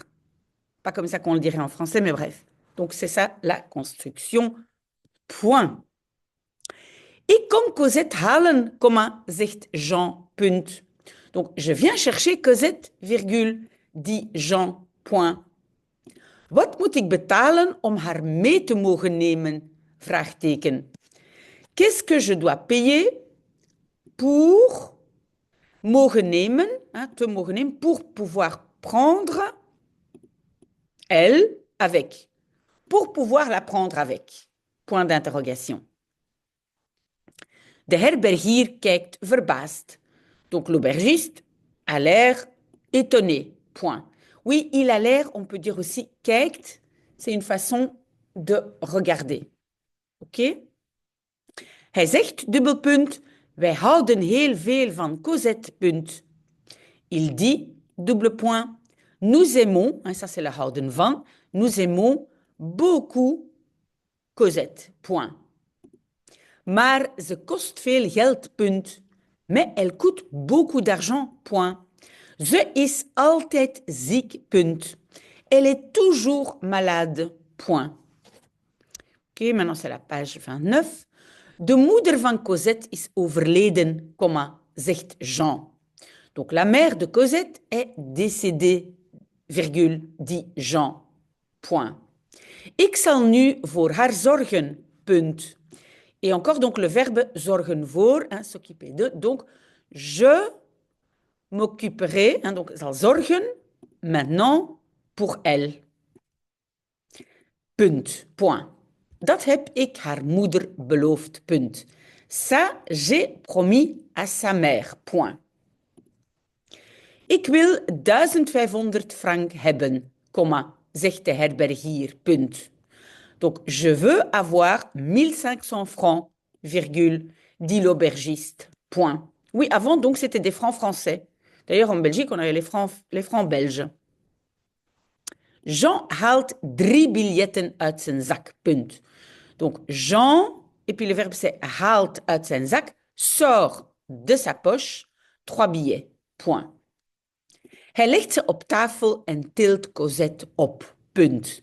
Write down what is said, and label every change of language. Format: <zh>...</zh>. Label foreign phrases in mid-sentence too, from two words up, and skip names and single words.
<fr>Pas comme ça qu'on le dirait en français, mais bref. Donc, c'est ça la construction. Point.</fr> <nl>Ik kom Cosette halen, comma, zegt Jean, punt.</nl> <fr>Donc, je viens chercher Cosette, virgule, dit Jean, point.</fr> <nl>Wat moet ik betalen om haar mee te mogen nemen? Vraagteken.</nl> <fr>Qu'est-ce que je dois payer pour</fr> <nl>mogen nemen,</nl> <fr>hein,</fr> <nl>te mogen nemen,</nl> <fr>pour pouvoir prendre elle avec, pour pouvoir la prendre avec. Point d'interrogation.</fr> <nl>De herbergier kijkt verbaasd.</nl> <fr>Donc l'aubergiste a l'air étonné. Point. Oui, il a l'air, on peut dire aussi kijkt, c'est une façon de regarder. Oké?</fr> <nl>Hij zegt, dubbelpunt, wij houden heel veel van Cosette, punt.</nl> <fr>Il dit, double point, nous aimons, hein, ça c'est le</fr> <nl>houden van,</nl> <fr>nous aimons beaucoup Cosette, point.</fr> <nl>Maar ze kost veel geld, punt.</nl> <fr>Mais elle coûte beaucoup d'argent, point.</fr> <nl>Ze is altijd ziek, punt.</nl> <fr>Elle est toujours malade, point. Ok, maintenant c'est la page 29.</fr> <nl>De moeder van Cosette is overleden, zegt Jean.</nl> <fr>Donc la mère de Cosette est décédée, virgule, dit Jean. Point.</fr> <nl>Ik zal nu voor haar zorgen, punt.</nl> <fr>Et encore donc le verbe</fr> <nl>zorgen voor,</nl> <fr>hein, s'occuper de. Donc je m'occuperai, hein, donc</fr> <nl>zal zorgen</nl> <fr>maintenant pour elle. Punt. Point.</fr> <nl>Dat heb ik haar moeder beloofd. Punt.</nl> <fr>Ça, j'ai promis à sa mère. Point.</fr> <nl>Ik wil 1500 francs hebben, zegt de herbergier. Punt.</nl> <fr>Donc, je veux avoir 1500 francs, virgule, dit l'aubergiste. Point. Oui, avant, donc, c'était des francs français. D'ailleurs, en Belgique, on avait les francs belges.</fr> <nl>Jean haalt 3 biljetten uit zijn zak. Punt.</nl> <fr>Donc, Jean, et puis le verbe c'est</fr> <nl>haalt uit zijn zak,</nl> <fr>sort de sa poche 3 billets. Point.</fr> <nl>Hij legt ze op tafel en tilt Cosette op. Punt.</nl>